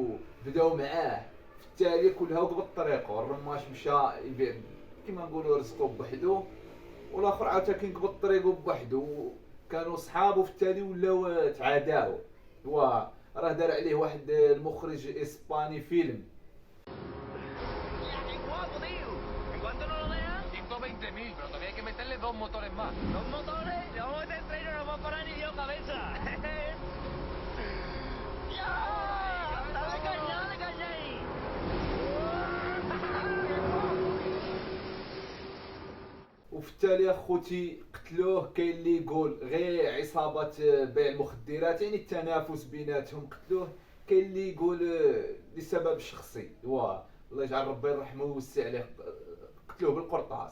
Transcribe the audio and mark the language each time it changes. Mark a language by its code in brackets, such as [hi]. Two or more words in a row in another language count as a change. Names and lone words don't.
[ar] بداو معاه في التالي كلها قبل طريقه. الرماش مشى يبيع كما نقولوا رزقه بوحدو، والاخر عاوتاني كان قبل طريقه بوحدو. كانوا صحابه في التالي ولاو تعاداو. راه دار عليه واحد المخرج اسباني فيلم. [es] ¡Qué guapo, tío! ¿En cuánto nos lo dejan? 120.000, pero todavía hay que meterle 2 motores más. ¿Dos motores? Le vamos a meter tres y no nos va a parar ni Dios cabeza. ¡Ya! ¡Dale caña, dale caña ahí! [ar] وفي التالي اخوتي قتلوه. كاين اللي يقول غير عصابه بيع المخدرات، يعني التنافس بيناتهم قتلوه. كاين اللي يقول لسبب شخصي. الله يجعل ربي يرحمه ويوسع عليه، قتلوه بالقرطاس.